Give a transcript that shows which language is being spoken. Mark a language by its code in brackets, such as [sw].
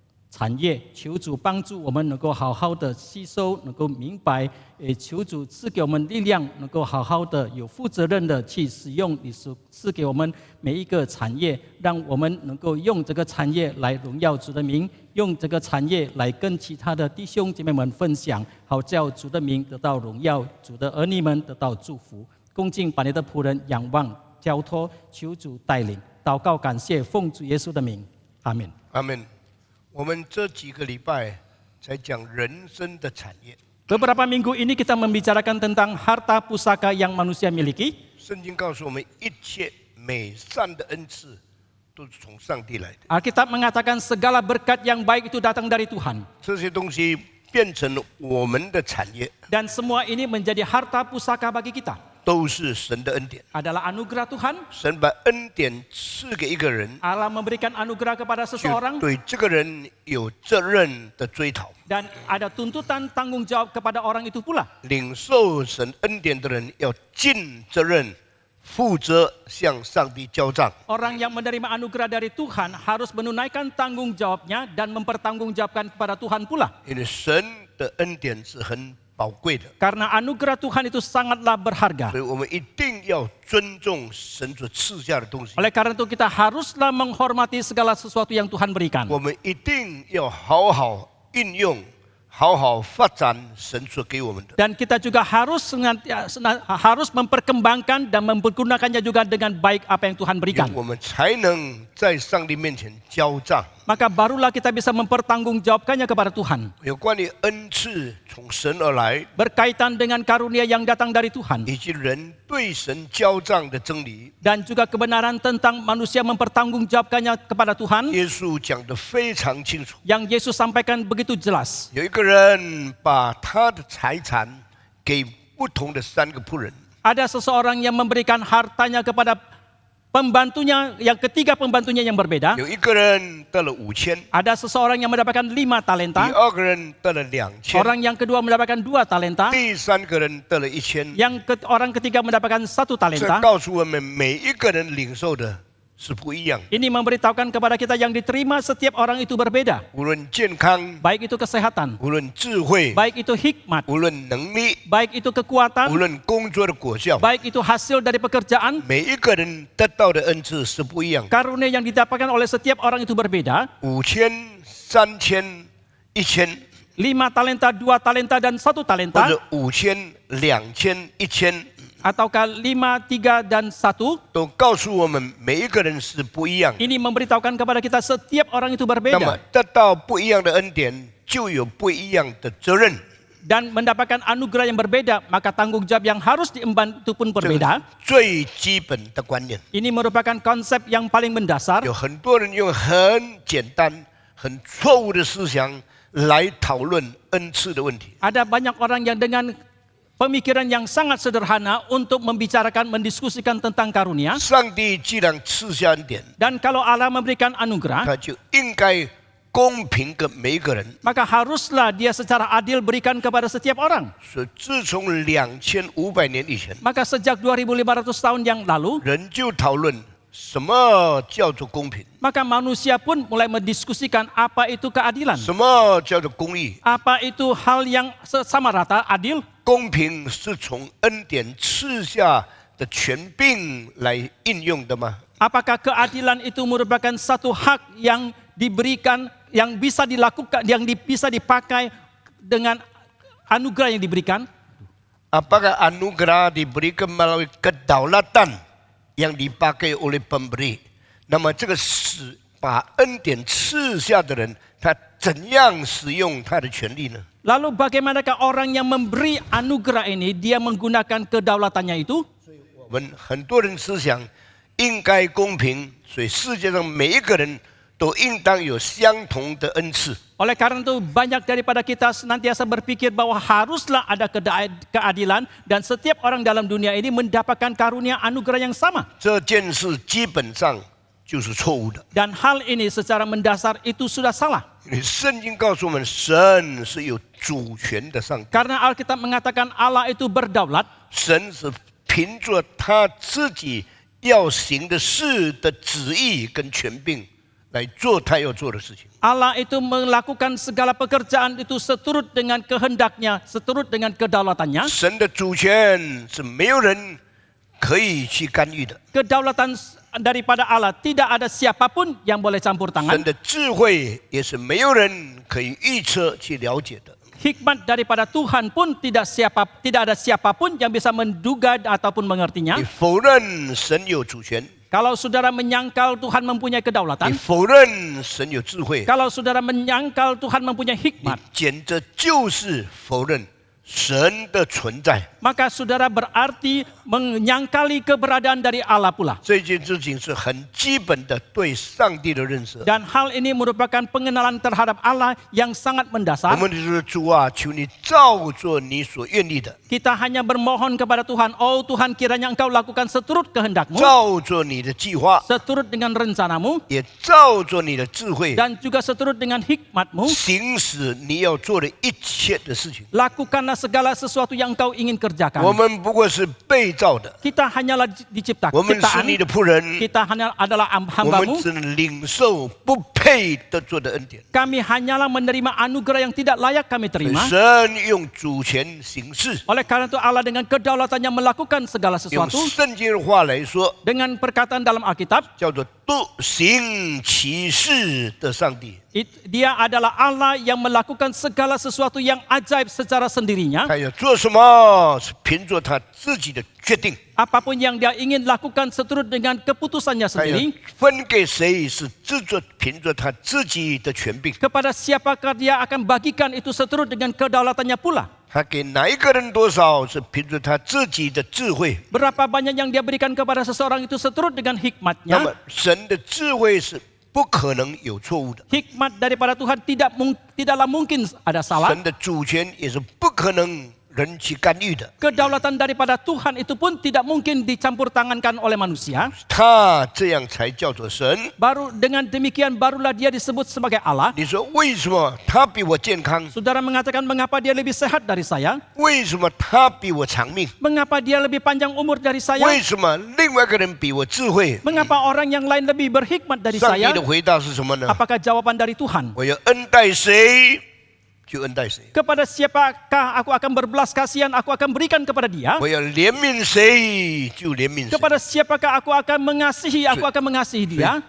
[zh] 产业，求主帮助我们能够好好的吸收，能够明白，也求主赐给我们力量，能够好好的有负责任的去使用你所赐给我们每一个产业，让我们能够用这个产业来荣耀主的名，用这个产业来跟其他的弟兄姐妹们分享，好叫主的名得到荣耀，主的儿女们得到祝福。恭敬把你的仆人仰望交托，求主带领，祷告感谢，奉主耶稣的名，阿们。阿们。我们这几个礼拜才讲人生的产业。 [id] Beberapa minggu ini kita membicarakan tentang harta pusaka yang manusia miliki. [zh] 圣经告诉我们，一切美善的恩赐都是从上帝来的。 [id] Alkitab mengatakan segala berkat yang baik itu datang dari Tuhan. [zh] 这些东西变成了我们的产业， [id] Dan semua ini menjadi harta pusaka bagi kita. [zh] 都是神的恩典。 [id] Adalah anugerah Tuhan. [zh] 神把恩典赐给一个人， [id] Allah memberikan anugerah kepada [zh] 就 [id] seseorang [zh] 对这个人有责任的追讨。 [id] dan ada tuntutan tanggung jawab kepada orang itu pula. [zh] 领受神恩典的人要尽责任，负责向上帝交账。 [id] Orang yang menerima anugerah dari Tuhan harus menunaikan tanggung jawabnya dan mempertanggungjawabkan kepada Tuhan pula. [zh] 因为神的恩典是很宝贵的， [id] Karena anugerah Tuhan itu sangatlah berharga. [zh] 所以我们一定要尊重神所赐下的东西。 [id] Oleh karena itu kita haruslah menghormati segala sesuatu yang Tuhan berikan. [zh] 我们一定要好好运用、好好发展神所给我们的。 [id] Dan kita juga harus memperkembangkan dan mempergunakannya juga dengan baik apa yang Tuhan [zh] 因 [id] berikan. [zh] 为我们才能在上帝面前交账。 [id] Maka barulah kita bisa mempertanggungjawabkannya kepada Tuhan. [zh] 有关于恩赐从神而来， [id] Berkaitan dengan karunia yang datang dari Tuhan. [zh] 以及人对神交账的真理， [id] Dan juga kebenaran tentang manusia mempertanggungjawabkannya kepada Tuhan. [zh] 耶稣讲得非常清楚。 [id] Yang Yesus sampaikan begitu jelas. [zh] 有一个人把他的财产给不同的3个仆人， [id] Ada seseorang yang memberikan hartanya kepada pembantunya, yang ketiga pembantunya yang berbeda. [zh] 有一个人得了5000， [id] Ada seseorang yang mendapatkan 5 [zh] 第 [id] talenta. [zh] 二个人得了2000， [id] Orang yang kedua mendapatkan 2 talenta. [zh] 第3个人得了1000。 [id] Orang ketiga mendapatkan 1 [zh] 这 [id] talenta. [zh] 告诉我们，每一个人领受的是不一样的， [id] Ini memberitahukan kepada kita yang diterima setiap orang itu berbeda. [zh] 无论健康， [id] Baik itu kesehatan, [zh] 无论智慧， [id] baik itu hikmat, [zh] 无论能力， [id] baik itu [zh] 无 [id] kekuatan, [zh] 论工作的果效， [id] baik itu hasil dari pekerjaan. [zh] 每一个人得到的恩赐是不一样的。 [id] Karunia yang didapatkan oleh setiap orang itu berbeda. [zh] 5000、3000、1000， [id] 5 talenta, 2 talenta, dan 1 [zh] 或 [id] talenta. [zh] 者5000、2000、1000， [id] Ataukah 5, 3, dan 1. [zh] 都告诉我们每一个人是不一样的。 [id] Ini memberitahukan kepada kita setiap orang itu [zh] 那么 [id] berbeda. [zh] 得到不一样的恩典，就有不一样的责任。 [id] Dan mendapatkan anugerah yang berbeda, maka tanggung jawab yang harus diemban itu pun [zh] 这个 [id] berbeda. [zh] 最基本的观念。 [id] Ini merupakan konsep yang paling mendasar. [zh] 有很多人用很简单、很错误的思想来讨论恩赐的问题。 [id] Ada banyak orang yang dengan pemikiran yang sangat sederhana untuk membicarakan, mendiskusikan tentang karunia. [zh] 上帝既然赐下恩典， [id] Dan kalau Allah memberikan anugerah, [zh] 他就应该公平给每一个人。 [id] maka haruslah dia secara adil berikan kepada setiap orang. [zh] 所以，自从2500年以前， [id] Maka sejak 2500 tahun yang lalu, [zh] 人就讨论什么叫做公平， [id] maka manusia pun mulai mendiskusikan apa itu keadilan. [zh] 什么叫做公义。 [id] Apa itu hal yang sama rata, adil? [zh] 公平是从恩典赐下的权柄来应用的吗？ [id] Apakah keadilan itu merupakan satu hak yang diberikan, yang bisa dilakukan, yang bisa dipakai dengan anugerah yang diberikan? Apakah anugerah diberikan melalui kedaulatan yang dipakai oleh pemberi? [zh] 那么这个是把恩典赐下的人，他怎样使用他的权利呢？ [id] Lalu bagaimanakah orang yang memberi anugerah ini, dia menggunakan kedaulatannya itu? [zh] 我们很多人思想应该公平，所以世界上每一个人都应当有相同的恩赐。 [id] Oleh karena itu banyak daripada kita senantiasa berpikir bahwa haruslah ada keadilan dan setiap orang dalam dunia ini mendapatkan karunia anugerah yang sama. [zh] 这件事基本上就是错误的。 [id] Dan hal ini secara mendasar itu sudah salah. [zh] 因为圣经告诉我们，神是有主权的上帝， [id] Karena Alkitab mengatakan Allah itu berdaulat. [zh] 神是凭着他自己要行的事的旨意跟权柄来做他要做的事情。 [id] Allah itu melakukan segala pekerjaan itu seturut dengan kehendaknya, seturut dengan kedaulatannya. [zh] 神的主权是没有人可以去干预的， [id] Kedaulatan daripada Allah tidak ada siapapun yang boleh campur [zh] 神 [id] tangan. [zh] 的智慧也是没有人可以预测去了解的。 [id] Hikmat daripada Tuhan pun tidak ada siapapun yang bisa menduga ataupun mengertinya. [zh] 你否认神有主权， [id] Kalau saudara menyangkal Tuhan mempunyai kedaulatan, [zh] 否认神有智慧， [id] kalau saudara menyangkal Tuhan mempunyai [zh] 你 [id] hikmat, [zh] 简直就是否认神的存在。 [id] maka saudara berarti menyangkali keberadaan dari Allah pula. [zh] 这件事情是很基本的对上帝的认识。 [id] Dan hal ini merupakan pengenalan terhadap Allah yang sangat [zh] 我 [id] mendasar. [zh] 们就是主啊，求你照做你所愿意的， [id] Kita hanya bermohon kepada Tuhan, oh Tuhan kiranya Engkau lakukan seturut kehendakmu, [zh] 照做你的计划， [id] seturut dengan rencanamu, [zh] 也照做你的智慧， [id] dan juga seturut dengan hikmatmu. [zh] 行使你要做的一切的事情。 [id] Lakukanlah segala sesuatu yang Engkau ingin [zh] 我 [id] kerjakan. [zh] 们不过是被造的， [id] Kita hanyalah [zh] 我 [id] diciptakan, [zh] 们是你的仆人， [id] kita hanya adalah [zh] 我们 [id] hambamu. [zh] 只能领受不配得做的恩典。 [id] Kami hanyalah menerima anugerah yang tidak layak kami terima. [zh] 神用主权行事， [id] Oleh karena itu Allah dengan kedaulatannya melakukan segala [zh] 用 [id] sesuatu. [zh] 圣经的话来说， [id] Dengan perkataan dalam Alkitab, [zh] 叫做独行其事的上帝。 [id] Dia adalah Allah yang melakukan segala sesuatu yang ajaib secara sendirinya. [zh] 他要做什么，是凭着他自己的决定。 [id] Apapun yang dia ingin lakukan seturut dengan keputusannya [zh] 他要 [id] sendiri. [zh] 分给谁，是凭着他自己的权柄。 [id] Kepada siapakah dia akan bagikan itu seturut dengan kedaulatannya pula. [zh] 他给哪一个人多少，是凭着他自己的智慧。 [id] Berapa banyak yang dia berikan kepada seseorang itu seturut dengan [zh] 那么 [id] hikmatnya. [zh] 神的智慧是不可能有错误的， [id] Hikmat daripada Tuhan tidaklah mungkin ada salah. [zh] 神的主权也是不可能人去干预的。 [id] Kedaulatan daripada Tuhan itu pun tidak mungkin dicampur tangankan oleh manusia. [zh] 他这样才叫做神。 [id] Baru dengan demikian barulah dia disebut sebagai Allah. [zh] 你说为什么他比我健康？ [id] Saudara mengatakan mengapa dia lebih sehat dari saya? [zh] 为什么他比我长命？ [id] Mengapa dia lebih panjang umur dari saya? [zh] 为什么另外一个人比我智慧？ [id] Mengapa orang yang lain lebih berhikmat dari [zh] 上帝 [id] saya? [zh] 的回答是什么呢？ [id] Apakah jawaban dari Tuhan? [zh] 我要恩待谁就恩待谁， [id] Kepada siapakah aku akan berbelas kasihan, aku akan berikan kepada dia. [zh] 我要怜悯谁就怜悯谁。 [id] Kepada siapakah aku akan mengasihi, aku akan mengasihi dia.